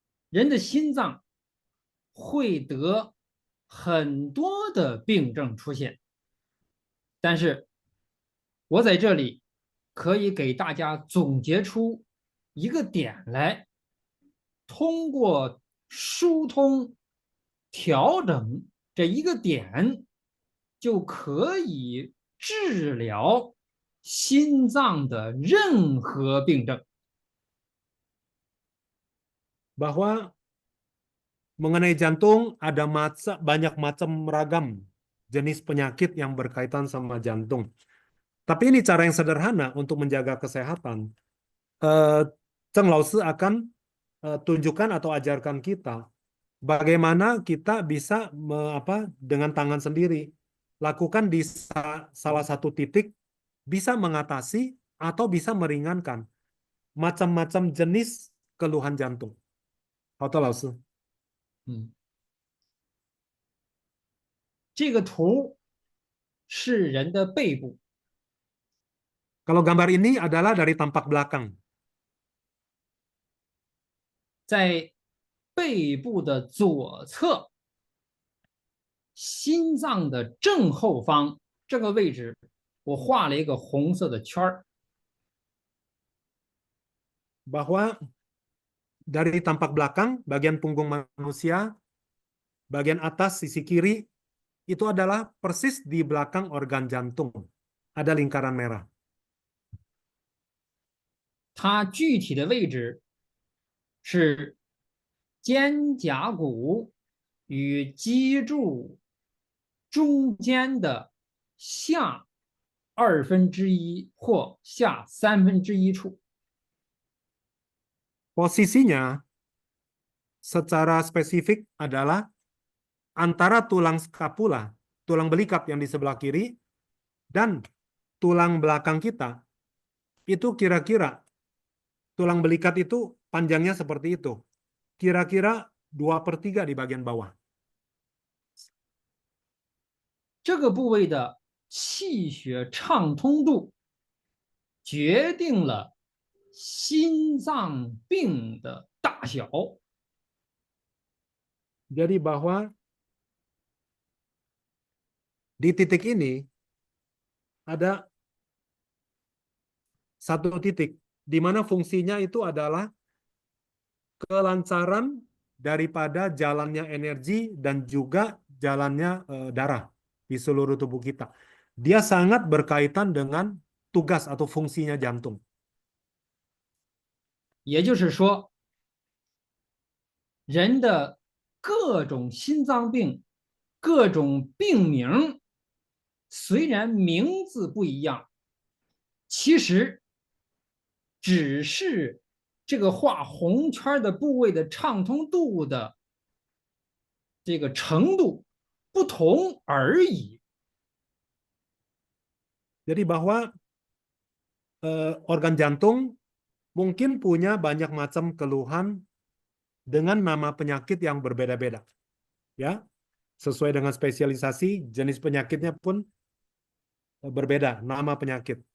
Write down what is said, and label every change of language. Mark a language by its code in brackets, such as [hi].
[zh] 人的心脏会得很多的病症出现，但是我在这里可以给大家总结出一个点来，通过疏通、调整这一个点，就可以治疗心脏的任何病症。 [id] Bahwa mengenai jantung ada banyak macam ragam jenis penyakit yang berkaitan sama jantung. Tapi ini cara yang sederhana untuk menjaga kesehatan. Cheng Laosi akan tunjukkan atau ajarkan kita bagaimana kita bisa dengan tangan sendiri lakukan di salah satu titik bisa mengatasi atau bisa meringankan macam-macam jenis keluhan jantung. [zh] 好的，老师。这个图是人的背部。 [id] Kalau gambar ini adalah dari tampak belakang. [zh] 在背部的左侧，心脏的正后方这个位置，我画了一个红色的圈儿。 [id] Bahwa dari tampak belakang, bagian punggung manusia, bagian atas sisi kiri, itu adalah persis di belakang organ jantung. Ada lingkaran merah. [zh] 它具体的位置是肩胛骨与脊柱中间的下1/2或下1/3处。 [id] Posisinya secara spesifik adalah antara tulang skapula, tulang belikat yang di sebelah kiri, dan tulang belakang kita, itu kira-kira tulang belikat itu panjangnya seperti itu. Kira-kira 2/3 di bagian bawah. [zh] 这个部位的气血畅通度决定了心脏病的大小。 [id] Jadi bahwa di titik ini ada satu titik di mana fungsinya itu adalah kelancaran daripada jalannya energi dan juga jalannya darah di seluruh tubuh kita. Dia sangat berkaitan dengan tugas atau fungsinya jantung. [zh] 也就是说，人的各种心脏病、各种病名，虽然名字不一样，其实只是这个画红圈的部位的畅通度的这个程度不同而已。 [id] Jadi bahwa organ jantung mungkin punya banyak macam keluhan dengan nama penyakit yang berbeda-beda. Ya, sesuai dengan spesialisasi, jenis penyakitnya pun berbeda, nama penyakit.